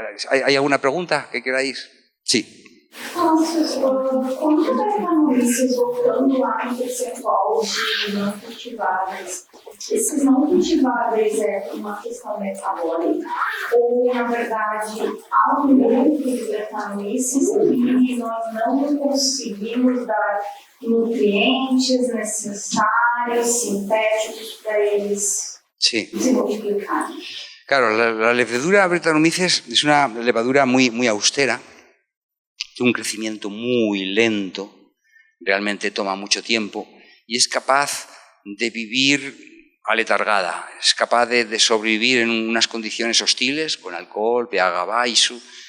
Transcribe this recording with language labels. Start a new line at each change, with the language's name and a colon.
Spanish: ¿Hay alguna pregunta que queráis? Sí.
Portuguese: Como que vai estar Maurício voltando lá no percentual de não cultiváveis? Esses não cultiváveis é uma questão metabólica? Ou, na verdade, há um grupo de Brettanomyces e nós não conseguimos dar nutrientes necessários, sintéticos, para eles se multiplicarem?
Spanish: Claro, la levadura Brettanomyces es una levadura muy austera, de un crecimiento muy lento, realmente toma mucho tiempo y es capaz de vivir aletargada, es capaz de sobrevivir en unas condiciones hostiles, con alcohol,
Portuguese: pH baixo,